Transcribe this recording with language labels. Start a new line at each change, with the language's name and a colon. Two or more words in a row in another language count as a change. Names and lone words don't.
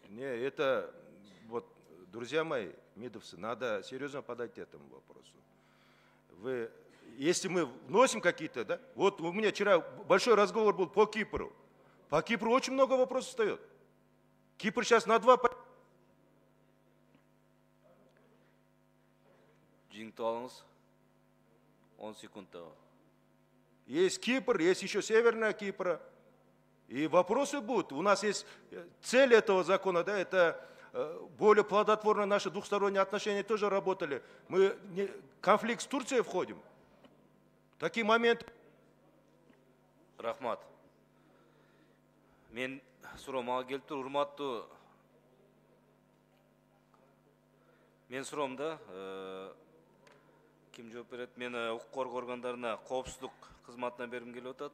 Russian: Не, это, вот, друзья мои, мидовцы, надо серьезно подойти к этому вопросу. Вы, если мы вносим какие-то, да, вот у меня вчера большой разговор был по Кипру. По Кипру очень много вопросов встает. Кипр сейчас на 2...
Kazakh: Жиңтіп алыңыз.
Kyrgyz: 10 секундта.
Russian: Есть Кипр, есть еще Северная Кипра. И вопросы будут. У нас есть цель этого закона, да, это более плодотворно наши двухсторонние отношения тоже работали. Мы в конфликт с Турцией входим. Такие моменты.
Kyrgyz: Рахмат. Мен суроомага келип тур, урматтуу. Мен суроомда ким жооп берет? Мен укук коргоо органдарына коопсуздук кызматына бергим келип атат.